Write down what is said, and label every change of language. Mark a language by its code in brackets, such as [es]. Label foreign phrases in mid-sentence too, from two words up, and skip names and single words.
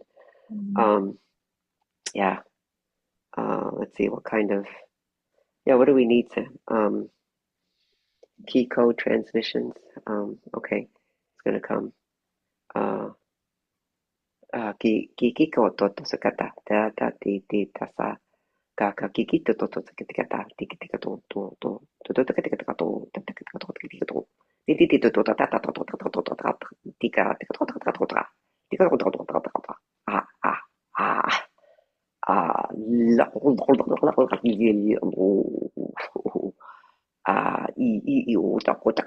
[en] um, Um, yeah. Let's see what kind of, yeah, what do we need to, key code transmissions. Okay. It's gonna come. Uh, kiko toto sakata ta ta ti ti ta sa ka ka kikito toto sakata ta ti ti ka to to ka ka to ta ta ka to ti to ti ti ti to ta ta ta to to to to ta ti ka ti to ta to ta ti ka to to ta ah ah ah ah la i i o ta ko ta